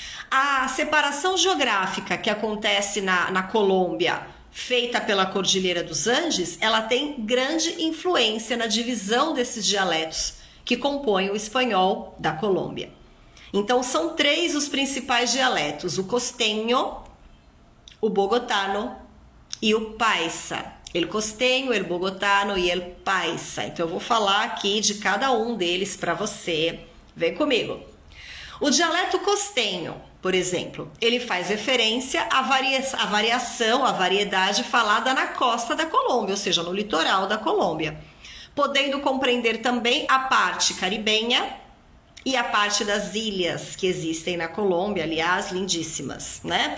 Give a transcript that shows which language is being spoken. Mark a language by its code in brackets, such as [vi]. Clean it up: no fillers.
[pt] A separação geográfica que acontece na Colômbia, feita pela Cordilheira dos Andes, ela tem grande influência na divisão desses dialetos que compõem o espanhol da Colômbia. Então são 3 os principais dialetos: o costeño, o bogotano e o paisa. [es] El costeño, el bogotano e el paisa. [pt] Então eu vou falar aqui de cada um deles para você. Vem comigo. O dialeto costeño, por exemplo, ele faz referência à variação, à variedade falada na costa da Colômbia, ou seja, no litoral da Colômbia, podendo compreender também a parte caribenha e a parte das ilhas que existem na Colômbia, aliás, lindíssimas, né?